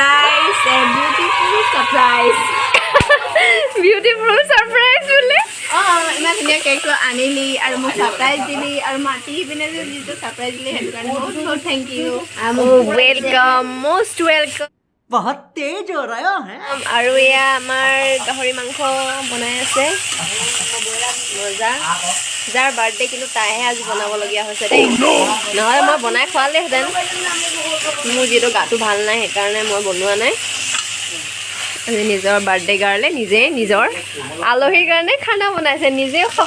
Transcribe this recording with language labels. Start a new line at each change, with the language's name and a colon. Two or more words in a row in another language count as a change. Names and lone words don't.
English: beautiful surprise
Assamese: বোলে। ইমান ধুনীয়া কেকটো আনিলি আৰু মোক ছাৰপ্ৰাইজ দিলি আৰু মাতি পিনে যে যিটো ছাৰপ্ৰাইজ দিলি সেইটো কাৰণে বহুত বহুত
English: thank you. welcome, most welcome.
Hindi: बहुत तेज हो रहा है।
Assamese: আৰু এয়া আমাৰ গাহৰি মাংস বনাই আছে মজা। যাৰ বাৰ্থডে কিন্তু তাইহে আজি বনাবলগীয়া হৈছে দেই, নহ'লে মই বনাই খোৱালেহেঁতেন। মোৰ যিহেতু গাটো ভাল নাই সেইকাৰণে মই বনোৱা নাই। আজি নিজৰ বাৰ্থডে কাৰণে নিজে নিজৰ আলহীৰ কাৰণে খানা বনাইছে, নিজেও খাব।